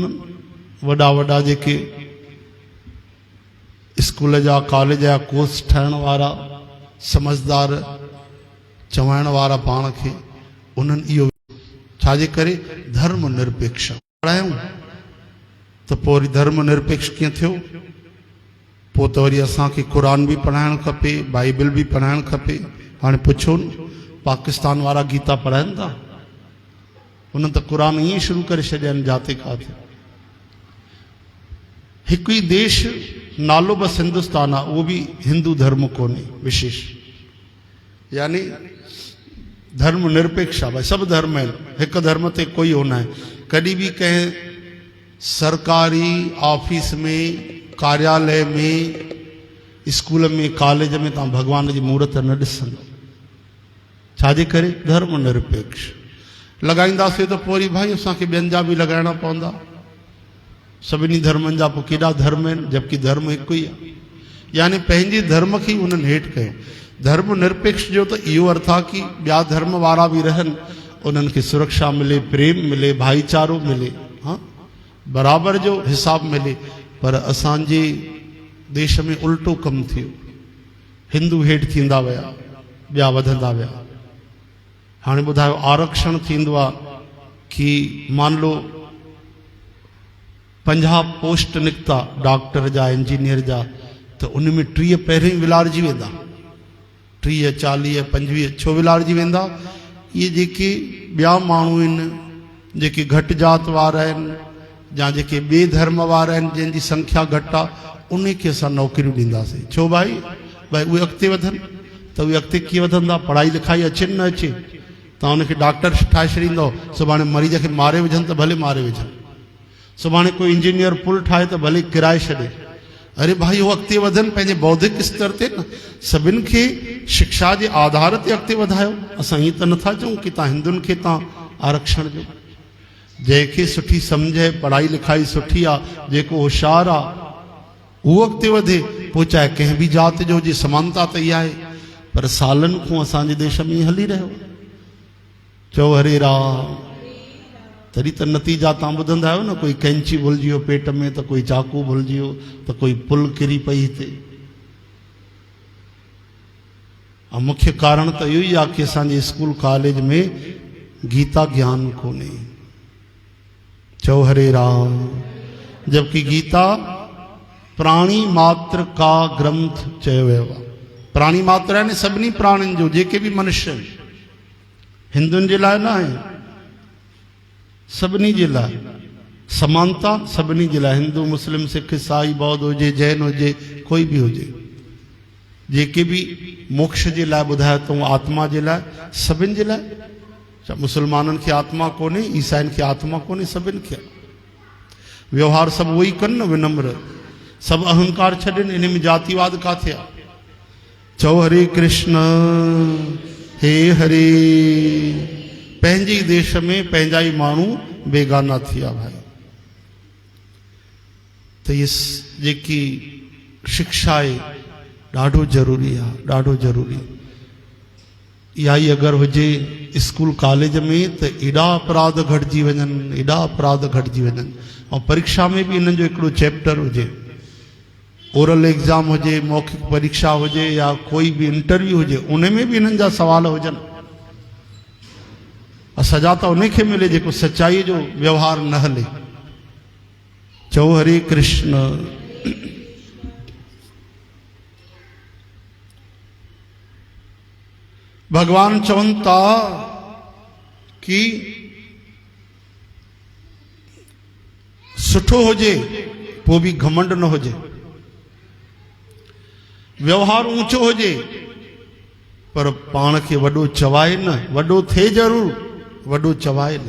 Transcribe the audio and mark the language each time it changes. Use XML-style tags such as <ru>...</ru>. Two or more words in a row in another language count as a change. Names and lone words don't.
<sd>वॾा वॾा जेके स्कूल जा कॉलेज जा कोर्स ठाहिण वारा समझदार चवाइण वारा पाण खे उन्हनि इहो छाजे करे धर्म निरपेक्ष पढ़ायूं त पोइ वरी धर्म निरपेक्ष कीअं थियो पोइ त वरी असांखे क़ुरान भी पढ़ाइणु खपे बाइबल भी पढ़ाइणु खपे। हाणे पुछो न पाकिस्तान वारा गीता पढ़ाइनि था उन्हनि त क़ुरान ईअं शुरू करे छॾिया आहिनि जाते काथे। हिकु ई देश नालो बस हिंदुस्तान आहे, उहो बि हिंदू धर्म कोन्हे विशेष, यानी धर्म निरपेक्ष आहे। भाई सभु धर्म आहिनि, हिकु धर्म ते कोई हो न आहे। कॾहिं बि कंहिं सरकारी ऑफिस में, कार्यालय में, स्कूल में, कॉलेज में तव्हां भॻवान जी मूर्त न ॾिसंदो। छाजे करे? धर्म निरपेक्ष। लॻाईंदासीं त पोइ वरी भाई असांखे ॿियनि जा बि लॻाइणा पवंदा। सभिनी धर्मनि जा पोइ केॾा धर्म आहिनि, जबकि धर्म हिकु ई आहे। यानी पंहिंजे धर्म खे उन्हनि हेठि कयो। धर्म निरपेक्ष जो त इहो अर्थ आहे कि ॿिया धर्म वारा बि रहनि, उन्हनि खे सुरक्षा मिले, प्रेम मिले, भाईचारो मिले, हाँ बराबरि जो हिसाब मिले। पर असांजे देश में उल्टो कमु थियो। हिंदू हेठि थींदा विया, ॿिया वधंदा विया। हाणे ॿुधायो आरक्षण थींदो आहे कि</sd> <hi>मान लो</hi> <sd>50 पोस्ट निकिता डॉक्टर जा, इंजीनियर जा, त उन में 30 पहिरियों ई विलारजी वेंदा। 30, 40, 25 छो विलारजी वेंदा? इहे जेके ॿिया माण्हू आहिनि, जेके घटि जात वारा आहिनि, या जेके ॿिए धर्म वारा आहिनि, जंहिंजी संख्या घटि आहे, उन खे असां नौकरियूं ॾींदासीं। छो भाई उहे अॻिते वधनि। त उहे अॻिते कीअं वधंदा? पढ़ाई लिखाई अचे न अचे, तव्हां उनखे डॉक्टर ठाहे छॾींदव, सुभाणे मरीज़ खे मारे विझनि त भले मारे विझनि, सुभाणे कोई इंजीनियर पुल ठाहे त भले किराए छॾे। अरे भाई उहो अॻिते वधनि पंहिंजे बौद्धिक स्तर ते न। सभिनि खे शिक्षा जे आधार ते अॻिते वधायो। असां ईअं त नथा चऊं कि तव्हां हिंदुनि खे तव्हां आरक्षण ॾियो। जंहिंखे सुठी सम्झ आहे, पढ़ाई लिखाई सुठी आहे, जेको होशियारु आहे, उहो अॻिते वधे। पोइ चाहे कंहिं बि जात जो हुजे, समानता त इहा आहे। पर सालनि खां असांजे देश में हली रहियो। चओ हरे राम। तॾहिं त नतीजा तव्हां ॿुधंदा आहियो न, कोई कैंची भुलिजी वियो पेट में, त कोई चाकू भुलिजी वियो, त कोई पुल किरी पई हिते। ऐं मुख्य कारण त इहो ई आहे कि असांजे स्कूल कॉलेज में गीता ज्ञान कोन्हे। चओ हरे राम। जबकि गीता</sd> <hi>प्राणी मात्र का ग्रंथ</hi> <sd>चयो वियो आहे। प्राणी मात्र यानी सभिनी प्राणियुनि जो, जेके बि मनुष्य आहिनि। हिंदुनि जे लाइ न आहे, सभिनी जे लाइ समानता, सभिनी जे लाइ। हिंदू, मुस्लिम, सिख, ईसाई, बौद्ध हुजे, जैन हुजे, कोई बि हुजे, जेके बि मोक्ष जे लाइ ॿुधायो अथऊं, आत्मा जे लाइ, सभिनि जे लाइ। मुस्लमाननि खे आत्मा कोन्हे, ईसाइनि खे आत्मा कोन्हे, सभिनि खे। व्यवहार सभु उहो ई कनि न, विनम्र। सभु अहंकार छॾनि। इन में जातिवाद काथे आहे? चओ हरे कृष्ण, हे हरे। पंहिंजे ई देश में पंहिंजा ई माण्हू बेगाना थी विया भाई। त इहा जेकी शिक्षा आहे ॾाढो ज़रूरी आहे, ॾाढो ज़रूरी। इहा ई अगरि हुजे स्कूल कॉलेज में त एॾा अपराध घटिजी वञनि, एॾा अपराध घटिजी वञनि। ऐं परीक्षा में बि इन्हनि जो हिकिड़ो चैप्टर हुजे,</sd> <en>oral exam</en> <sd>हुजे, मौखिक परीक्षा हुजे, या कोई बि इंटरव्यू हुजे, उन में बि इन्हनि जा सवाल हुजनि। सजा त उनखे मिले जेको सच्चाई जो व्यवहार न हले। चओ हरे कृष्ण। भगवान चवनि था कि सुठो हुजे पोइ बि घमंड न हुजे, व्यवहार ऊंचो हुजे पर पाण खे वॾो चवाए न, वॾो थिए ज़रूर, वॾो चवाए न।</sd>